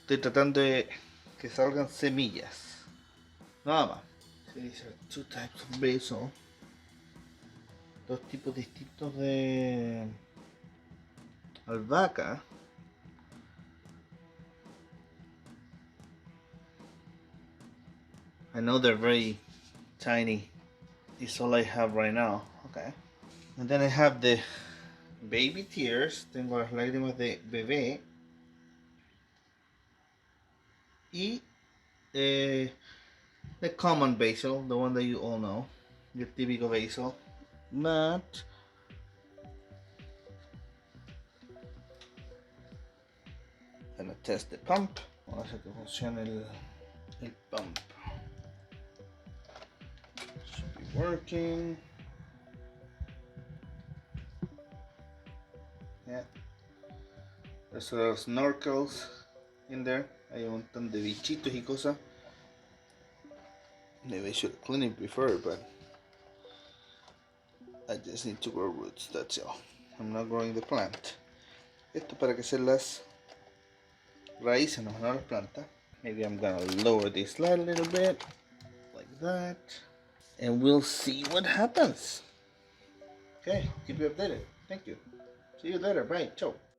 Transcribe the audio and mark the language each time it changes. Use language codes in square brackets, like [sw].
[es] Estoy tratando de que salgan semillas. Nada más. [en] So these are two types of basil. [es] Dos tipos distintos de albahaca. [en] I know they're very tiny. It's all I have right now. Okay. And then I have the baby tears. [es] Tengo las lágrimas de bebé. [en] Y the common basil, the one that you all know. Your típico basil. But gonna test the pump. [es] Vamos a hacer que funcione el pump. [en] Should be working. Yeah. There's a lot of snorkels in there. [es] Hay un montón de bichitos y cosas. [en] Maybe I should clean it before, but I just need to grow roots, that's all. I'm not growing the plant. [es] Esto para que sean las raíces, no las plantas. [en] Maybe I'm gonna lower this light a little bit, like that. And we'll see what happens. Okay, keep you updated. Thank you. See you later. Bye. Ciao.